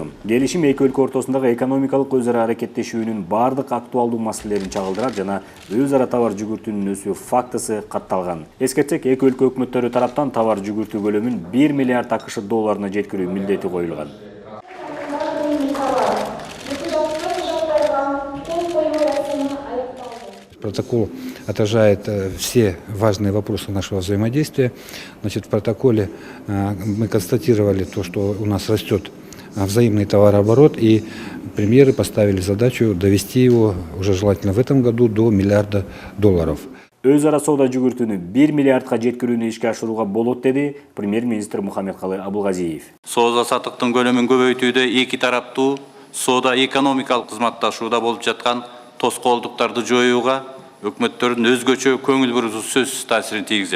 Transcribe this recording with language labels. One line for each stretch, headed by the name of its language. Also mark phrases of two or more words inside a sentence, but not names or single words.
Kyrgyz: Келишим эки өлкө ортосундагы экономикалык өз ара аракеттешүүнүн бардык актуалдуу маселелерин чагылдырат жана өз ара товар жүгүртүүнүн өсүү фактысы катталган. Эскертсек, эки өлкө өкмөттөрү тараптан товар жүгүртүү көлөмүн 1 миллиард АКШ долларына жеткирүү милдети коюлган.
Russian: Протокол отражает все важные вопросы нашего взаимодействия. Значит, в протоколе мы констатировали то, что у нас растет взаимный товарооборот, и премьеры поставили задачу довести его уже желательно в этом году до $1 миллиарда.
Kyrgyz: Өз ара соода жүгүртүүнү 1 миллиардга жеткирүүнү ишке ашырууга болот, деди премьер-министр Мухаммедкалый Абылгазиев. Соода саттыктын көлөмүн көбөйтүүдө эки тараптуу соода экономикалык кызматташууда болуп жаткан тоскоолдуктарды жоюуга өкмөттөрдүн өзгөчө көңүл буруу сөзсүз таасирин тийгизет.